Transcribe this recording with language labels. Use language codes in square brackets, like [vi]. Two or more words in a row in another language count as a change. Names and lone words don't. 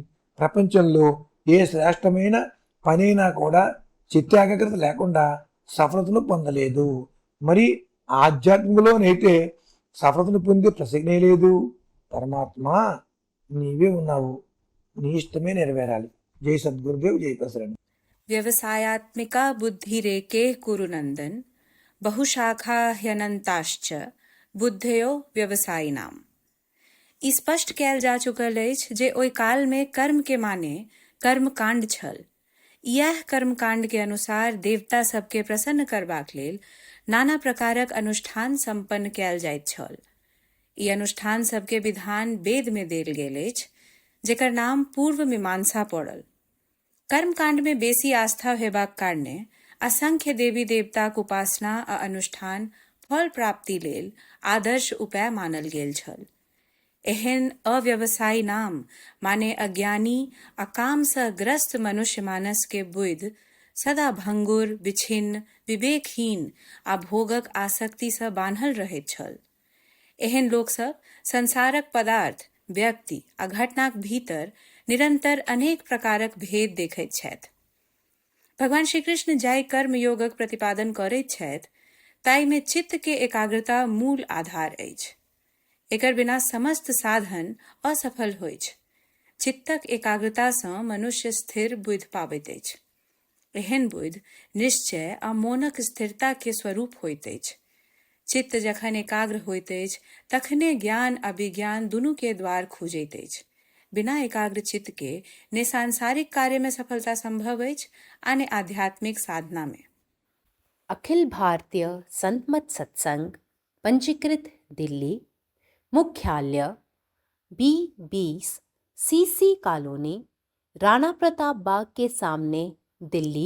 [te] ప్రపంచంలో ఏ శ్రేష్టమైన పనైనా కూడా చిత్త ఏకాగ్రత లేకుండా సఫలతను పొందలేదు. మరి ఆధ్యాత్మికలోనైతే సఫలతను పొందే ప్రసక్తే లేదు. పరమాత్మ నీవే ఉన్నావు, నీ ఇష్టమే నెరవేరాలి. జై సద్గురుదేవ్, జై ప్రసరణ. [sa] व्यवसायात्मिका बुद्धिरेके कुरुनन्दन बहुशाखा ह्यनन्ताश्च बुद्धयो व्यवसायिनाम। [mai] ई स्पष्ट कयल जा चुकल अछि जे ओहि काल में कर्म के माने कर्मकांड छल। यह कर्मकांड के अनुसार देवता सबके प्रसन्न करबाक लेल नाना प्रकारक अनुष्ठान संपन्न कयल जाइत छल। ई अनुष्ठान सबके विधान वेद में देल गेल अछि, जेकर नाम पूर्व मीमांसा पड़ल। कर्मकांड में बेसी आस्था हेबाक कारणे असंख्य देवी देवताक उपासना आ अनुष्ठान फल प्राप्ति लेल आदर्श उपाय मानल गेल छल। एहन अव्यवसायी नाम माने अज्ञानी आ काम सँ ग्रस्त मनुष्य मानस के बुद्धि सदा भंगुर, विछिन्न, विवेकहीन आ भोगक आसक्ति सँ बान्हल रहैत छल। एहन लोक सब संसारक पदार्थ, व्यक्ति आ घटनाक भीतर निरंतर अनेक प्रकारक भेद देखैत छथि। भगवान श्री कृष्ण जाहि कर्म योगक प्रतिपादन करैत छथि, ताहि में चित्त के एकाग्रता मूल आधार अछि। एकर बिना समस्त साधन असफल होइछ। चित्तक एकाग्रता सँ मनुष्य स्थिर बुद्धि पाबैत अछि। एहन बुद्धि निश्चय आ मोनक स्थिरता के स्वरूप होइत अछि। चित्त जखन एकाग्र होइत अछि, तखने ज्ञान आ विज्ञान दुनू के द्वार खुजैत अछि। बिना एकाग्र चित्त के ने सांसारिक कार्य में सफलता संभव अछि आ ने आध्यात्मिक साधना में। अखिल भारतीय संत मत सत्संग, पंजीकृत दिल्ली, मुख्यालय B20 CC कॉलोनी, राणा प्रताप बाग के सामने, दिल्ली।